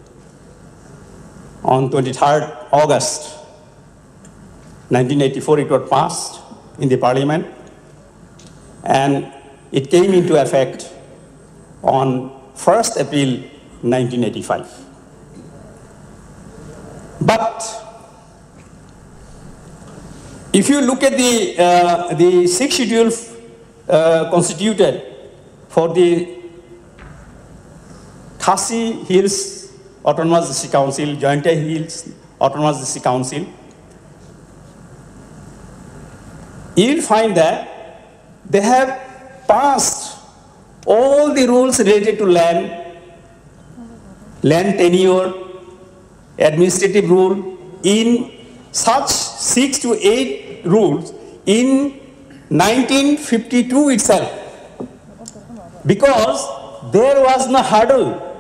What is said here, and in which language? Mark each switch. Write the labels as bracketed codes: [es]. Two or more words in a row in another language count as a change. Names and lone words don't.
[en] On 23rd August 1984, it was passed in the parliament, and it came into effect on 1st April 1985. But if you look at the sixth schedule constituted for the Khasi Hills Autonomous District Council, Jointia Hills Autonomous District Council, you will find that they have passed all the rules related to land tenure, administrative rule in such 6 to 8 rules in 1952 itself, because there was no hurdle.